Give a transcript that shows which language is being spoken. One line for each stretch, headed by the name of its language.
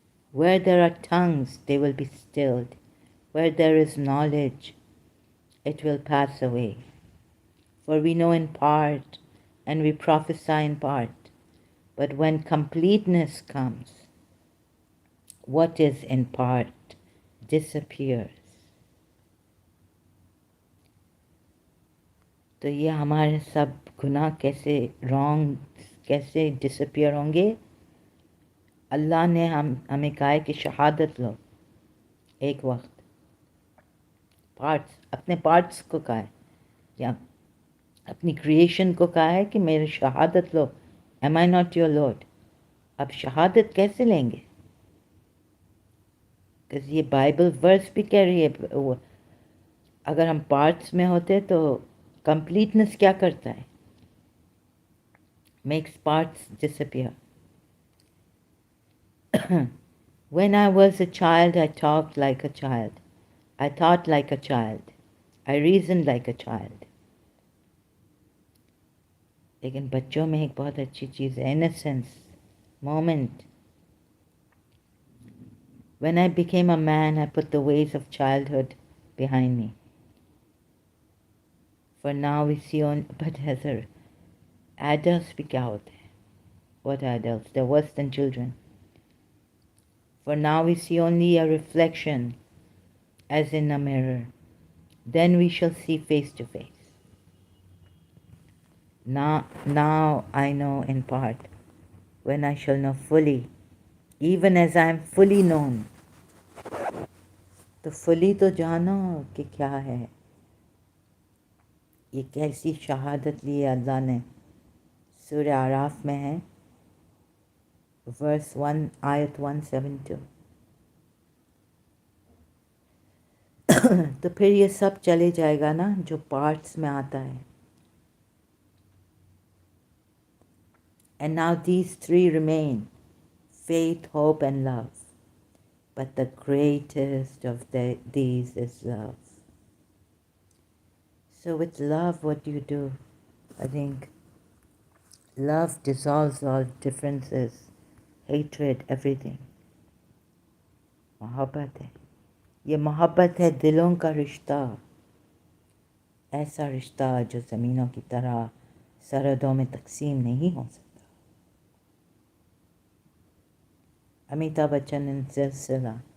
English: Where there are tongues, they will be stilled. Where there is knowledge, it will pass away. For we know in part, and we prophesy in part. But when completeness comes, what is in part disappears.
Hindi: तो ये हमारे सब गुनाह कैसे wrong कैसे disappear होंगे? अल्लाह ने हमें कहा है कि शहादत लो एक वक्त, अपने पार्ट्स को कहा है, या अपनी क्रिएशन को कहा है कि मेरी शहादत लो,
English: Am I not your lord?
Hindi: अब शहादत कैसे लेंगे? क्योंकि ये बाइबल वर्स भी कह रही है, अगर हम पार्ट्स में होते तो कंप्लीटनेस क्या करता है?
English: Makes parts disappear. When I was a child, I talked like a child. I thought like a child. I reasoned like a child.
Hindi: लेकिन बच्चों में एक बहुत अच्छी चीज़ है,
English: innocence, moment. When I became a man, I put the ways of childhood behind me. For now we see on, but Heather, adults
Hindi: भी क्या होते हैं?
English: What adults? They're worse than children. For now we see only a reflection, as in a mirror. Then we shall see face to face. Now I know in part, when I shall know fully, even as I am fully known.
Hindi: तो fully तो जानो कि क्या है, ये कैसी शहादत ली है अल्लाह ने. सूरह आराफ में है, वर्स 1 आयत 172. तो फिर ये सब चले जाएगा ना जो पार्ट्स में आता है.
English: And now these three remain, faith, hope and love. But the greatest of these is love. So with love, what do you do? I think love dissolves all differences, hatred, everything.
Hindi: मोहब्बत है. ये मोहब्बत है दिलों का रिश्ता, ऐसा रिश्ता जो ज़मीनों की तरह सरहदों में तकसीम नहीं हो सकता. अमिताभ बच्चन इन सिलसिला.